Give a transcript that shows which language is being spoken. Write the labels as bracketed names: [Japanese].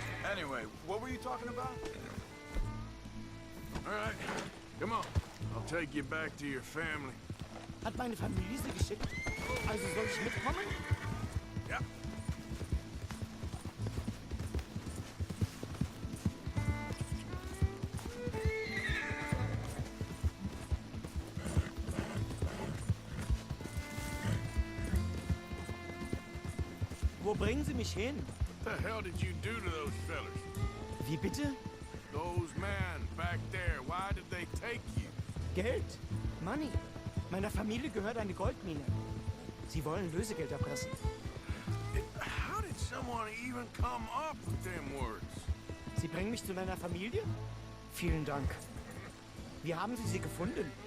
[English] Anyway, what were you talking about? All right, come on. I'll take you back to your family. [German] Hat meine Familie Sie geschickt? Also soll ich mitkommen? [English] Yeah. [German] Wo bringen Sie mich hin? [English] What the hell did you do to those fellas? [German] Wie bitte? [English] Those men back there, why did they take you? [German] Geld? [English] Money? [German] Meiner Familie gehört eine Goldmine. Sie wollen Lösegeld erpressen. [English] How did someone even come up with them words? [German] Sie bringen mich zu meiner Familie? Vielen Dank. Wie haben Sie sie gefunden?